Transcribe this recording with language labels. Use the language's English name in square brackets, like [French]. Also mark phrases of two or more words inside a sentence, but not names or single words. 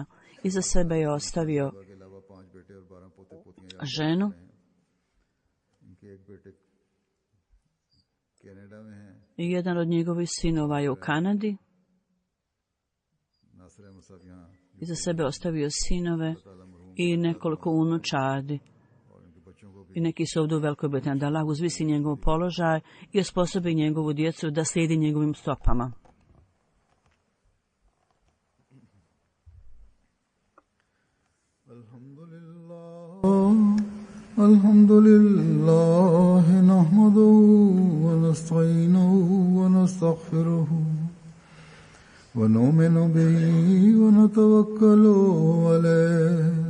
[Bosnian] Iza sebe je ostavio ženu i jedan od njegovih sinova je u Kanadi. Iza sebe ostavio sinove i nekoliko unučadi. I neki su ovdje u Velikoj Britaniji, da Allah uzvisi njegov položaj i osposobi njegovu djecu da slijedi njegovim stopama. [Arabic] الحمد لله، نحمده ونستعينه ونستغفره ونؤمن به ونتوكل عليه.